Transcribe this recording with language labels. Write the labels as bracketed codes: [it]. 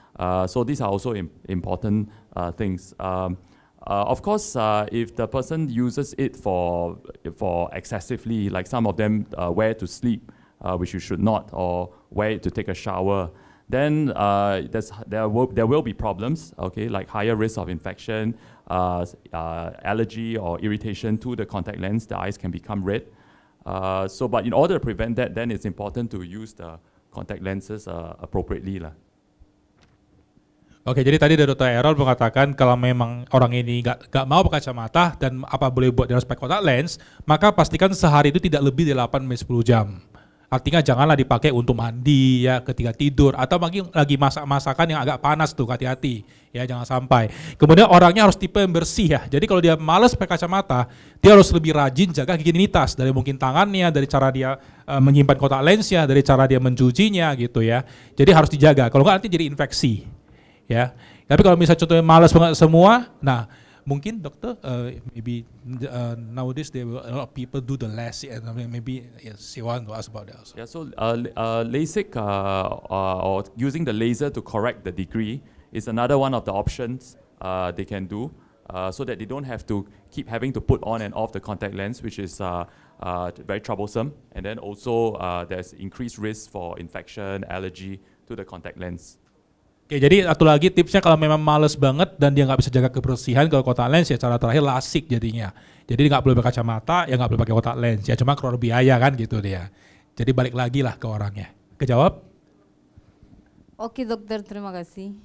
[en] So these are also important things. Of course, if the person uses it for excessively, like some of them wear to sleep, which you should not, or wear it to take a shower, then there will be problems, okay, like higher risk of infection, allergy or irritation to the contact lens. The eyes can become red. But in order to prevent that, then it's important to use the contact lenses appropriately lah. [id] Oke, jadi tadi dari Dr. Errol mengatakan kalau memang orang ini nggak mau pakai kacamata dan apa boleh buat dia harus pakai contact lens, maka pastikan sehari itu tidak lebih dari 8-10 jam. Artinya janganlah dipakai untuk mandi ya ketika tidur atau lagi masak-masakan yang agak panas tuh, hati-hati ya, jangan sampai. Kemudian orangnya harus tipe yang bersih ya. Jadi kalau dia malas pakai kacamata, dia harus lebih rajin jaga higienitas dari mungkin tangannya, dari cara dia menyimpan kontak lensnya, dari cara dia mencucinya gitu ya. Jadi harus dijaga. Kalau nggak nanti jadi infeksi. Ya, tapi kalau misalnya contohnya malas banget semua, nah mungkin dokter maybe nowadays a lot of people do the LASIK and maybe she want to ask about that also. [en] Yeah, so LASIK or using the laser to correct the degree is another one of the options they can do so that they don't have to keep having to put on and off the contact lens, which is very troublesome, and then also there's increased risk for infection, allergy to the contact lens. [id] Oke, jadi satu lagi tipsnya kalau memang males banget dan dia nggak bisa jaga kebersihan kalau kontak lens ya cara terakhir LASIK jadinya. Jadi nggak perlu pakai kacamata, ya nggak perlu pakai kontak lens, ya cuma keluar biaya kan gitu dia. Jadi balik lagi lah ke orangnya. Kejawab? Oke dokter, terima kasih.